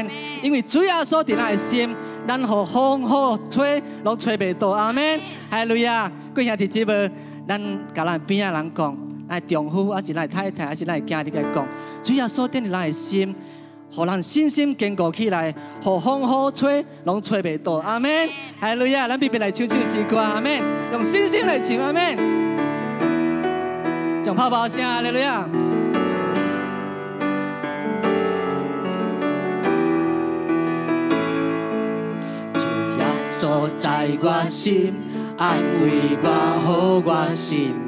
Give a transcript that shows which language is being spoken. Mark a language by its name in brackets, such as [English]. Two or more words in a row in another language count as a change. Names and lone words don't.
[Min Nan Chinese] 因为主耶稣伫咱的心，咱互风雨吹，拢吹袂倒。阿门。哈利路亚！各位兄弟姊妹，咱甲咱边仔人讲，咱丈夫还是咱太太，还是咱囝仔甲讲，主耶稣踮伫咱的心。互人信心坚固起来，互风雨吹，拢吹袂倒。阿门！哈利路亚！咱必须来唱唱诗歌。阿门！用信心来唱。阿门！用泡泡声。哈利路亚！主耶稣在我心，安慰我，好我性命。